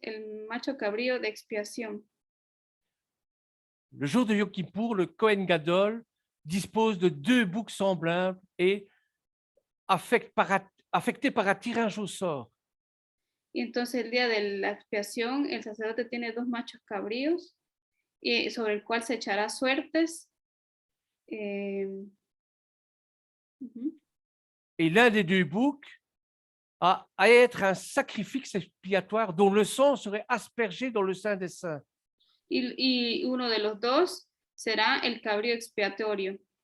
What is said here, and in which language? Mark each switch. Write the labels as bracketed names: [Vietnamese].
[Spanish] El macho cabrío de expiación. [French] Le jour de Yom Kippour, le Cohen Gadol dispose de 2 boucs semblables et affecté par un tirage au sort. [Spanish] Y entonces el día de la expiación, el sacerdote tiene 2 machos cabríos y sobre el cual se echará suertes. Uh-huh. [French] Et l'un des 2 boucs a à être un sacrifice expiatoire dont le sang serait aspergé dans le Saint des Saints. [Spanish] Y uno de los 2 será el cabrío expiatorio.